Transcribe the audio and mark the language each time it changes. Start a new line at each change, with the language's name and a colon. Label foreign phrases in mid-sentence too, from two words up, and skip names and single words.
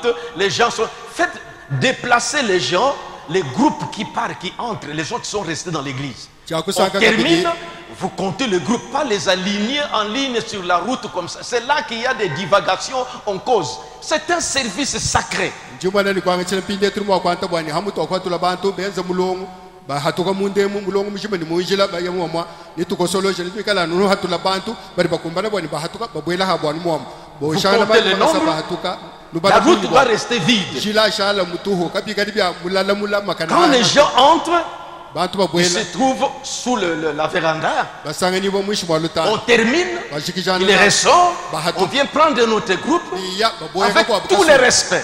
French: Les gens sont... Faites déplacer les gens, les groupes qui partent, qui entrent. Les autres sont restés dans l'église. On termine, vous comptez le groupe, pas les aligner en ligne sur la route comme ça. C'est là qu'il y a des divagations en cause. C'est un service sacré.
Luba-Katanga: bahatuka mundemu mulongo mujimani muinjila bayamwa nitukosolo je nikala nunu hatula bantu bari bakumbana bwani bahatuka babwela habwani mwam boshana bari bahatuka
French: la route va rester vide. Quand les gens entrent, ils se trouvent sous la véranda. On termine, il ressort, on vient prendre notre groupe avec tout le respect.